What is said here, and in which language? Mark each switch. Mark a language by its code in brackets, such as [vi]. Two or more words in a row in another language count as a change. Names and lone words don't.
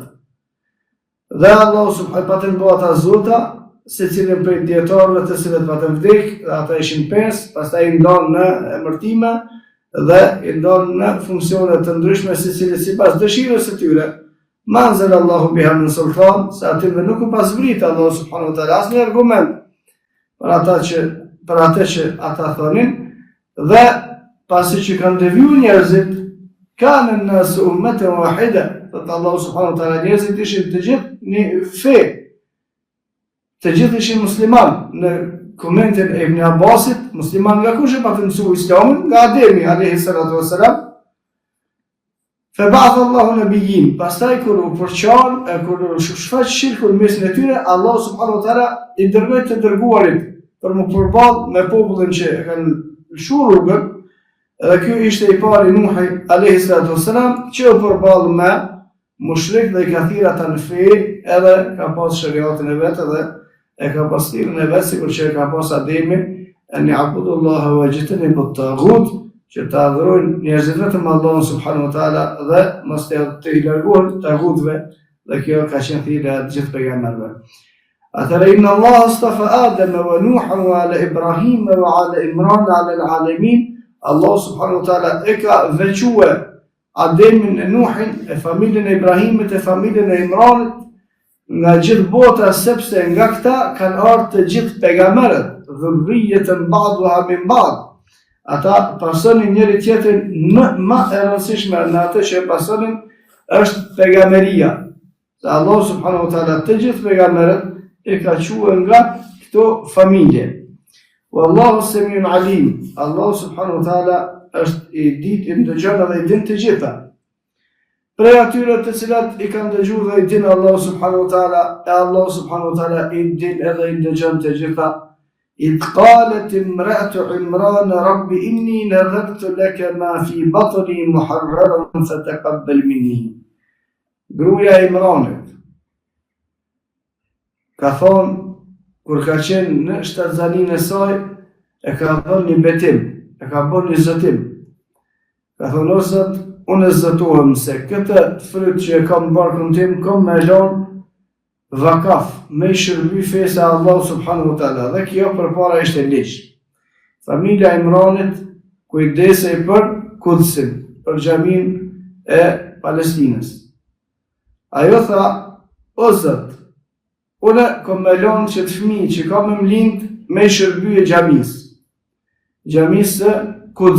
[sq] Dhe Allah subhanahu patën bëu ata zota, secilin prej dietarëve të cilët patën vdek, ata ishin 5, pastaj i ndonë në emërtime dhe i ndonë në funksione të ndryshme secili sipas dëshirës së tyre. [ar] ما أنزل الله بها من سلطان, [sq] se atyre nuk u pasvrit Allah [ar] سبحانه وتعالى [sq] asnjë argument për atë që ata thonin, dhe pasi që kanë deviju njerëzit, kanë [ar] الناس أمة واحدة, [sq] thotë Allah [ar] سبحانه وتعالى, [sq] njerëzit ishin të gjithë një fe, të gjithë ishin musliman. Në komentin e Ibn Abbasit, musliman nga kush e patën mësu islamin? Nga Ademi a.s. [ar] فبعث الله النبيين, [sq] pastaj kur u përçan, kur u shfaq shirkun mes në tyre, Allah [ar] سبحانه وتعالى [sq] i dërgoi të dërguarit për më përball me popullin që kanë lëshuar rrugën. Dhe ky ishte i pari Nuhi a.s. që u përball me mushrik dhe i ka thirrë ata në fe, edhe ka pas shariatin e vet dhe e ka pas thirrën e vet sikur që e ka pas Ademi, [ar] أن يعبدوا الله ويجتنبوا الطاغوت, [sq] që të adhurojnë njerëzit vetëm Allahun [ar] سبحانه وتعالى [sq] dhe mos të i largojnë taghutëve, dhe kjo ka qenë thirrja e gjithë pejgamberëve. [ar] Atëherë إن الله اصطفى آدم ونوحا وآل إبراهيم وآل عمران على العالمين. [sq] Allah [ar] سبحانه وتعالى [sq] e ka veçue Ademin e Nuhin, e familjen e Ibrahimit, e familjen e Imranit nga gjithë bota, sepse nga këta kanë ardhur të gjithë pejgamberët, [ar] ذرية بعضها من بعض. [sq] Ata pasonin njëri tjetrin më e rëndësishme në atë që pasonin është pejgamberia. Se Allah [ar] سبحانه وتعالى [sq] të gjithë pejgamberët e ka quajtur nga këto familje. [ar] والله سميع عليم. [sq] Allah [ar] سبحانه وتعالى [sq] është i ditë, i ndëgjon dhe i din të gjitha. Prej atyre të cilat i kanë dëgjuar dhe i din Allah [ar] سبحانه وتعالى, [sq] e Allah [ar] سبحانه وتعالى [sq] i din edhe i ndëgjon të gjitha. [ar] إذ قالت امرأة عمران رب إني نذرت لك ما في بطني محررا فتقبل مني. [sq] Gruaja e Imranit ka thonë, kur ka qenë në shtatzaninë e saj, e ka bën një betim, e ka bën një zëtim. Ka thonë, o Zot, unë zëtohem se këtë fryt që e kam barkun tim, kam me lanë vakaf, me shërby fesa Allah [ar] سبحانه وتعالى, [sq] dhe kjo përpara ishte ligj. Familja Imranit kujdesej për Kudsin, për xhamin e Palestinës. Ajo tha, o Zot, unë kom me lanë që të fëmijë që kam më lind me shërby e xhamisë së Kudsit.